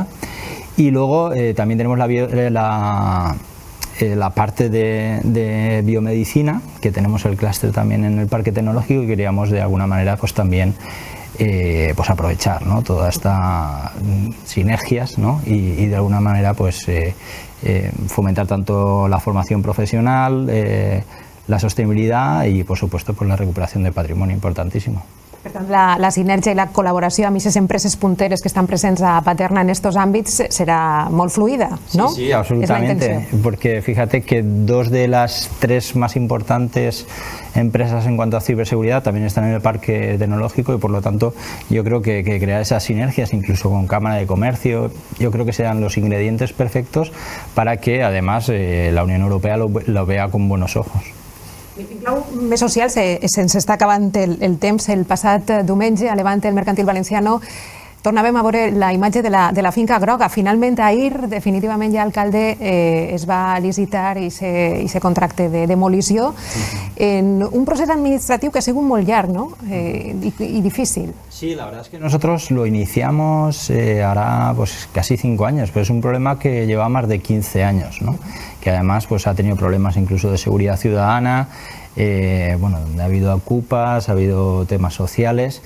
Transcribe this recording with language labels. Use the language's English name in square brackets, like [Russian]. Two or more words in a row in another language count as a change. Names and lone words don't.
[Spanish] Y luego también tenemos la parte de biomedicina, que tenemos el clúster también en el parque tecnológico, y queríamos de alguna manera pues también pues aprovechar, ¿no?, todas estas sinergias, ¿no?, y de alguna manera pues fomentar tanto la formación profesional, la sostenibilidad y por supuesto pues la recuperación de patrimonio, importantísimo. [Catalan] Per tant, la sinergia i la col·laboració amb aquestes empreses punteres que estan presents a Paterna en estos àmbits serà molt fluida, ¿no? [Spanish] Sí, absolutamente, porque fíjate que dos de las tres más importantes empresas en cuanto a ciberseguridad también están en el parque tecnológico, y por lo tanto yo creo que crear esas sinergias, incluso con Cámara de Comercio, yo creo que serán los ingredientes perfectos para que además la Unión Europea lo vea con buenos ojos. [Catalan] Més social, se'ns està acabant el temps. El passat diumenge a Levante, el Mercantil Valenciano, tornàvem a veure la imatge de la finca groga. Finalment, ahir, definitivament ja l'alcalde es va licitar i se contracte de demolició en un procés administratiu que ha sigut molt llarg, ¿no?, [Spanish] y difícil. Sí, la verdad es que nosotros lo iniciamos hará pues casi 5 años, pero es un problema que lleva más de 15 años, ¿no?, que además pues ha tenido problemas incluso de seguridad ciudadana, bueno, donde ha habido ocupas, ha habido temas sociales.